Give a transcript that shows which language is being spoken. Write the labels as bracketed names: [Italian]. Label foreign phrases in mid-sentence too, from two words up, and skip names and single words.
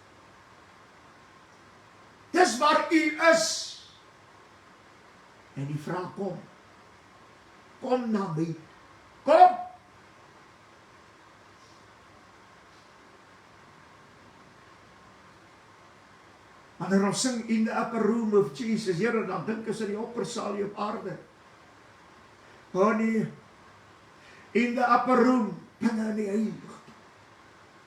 [Afrikaans] Dis waar u is. En die vraag kom. Kom na my. Kom. Wanneer ons sing [English] in the upper room of Jesus, [Afrikaans] Here, dan dink ons aan die oppersaal hier op aarde. Oh nee, [English] in the upper room, [Afrikaans] binne in die heiligdom.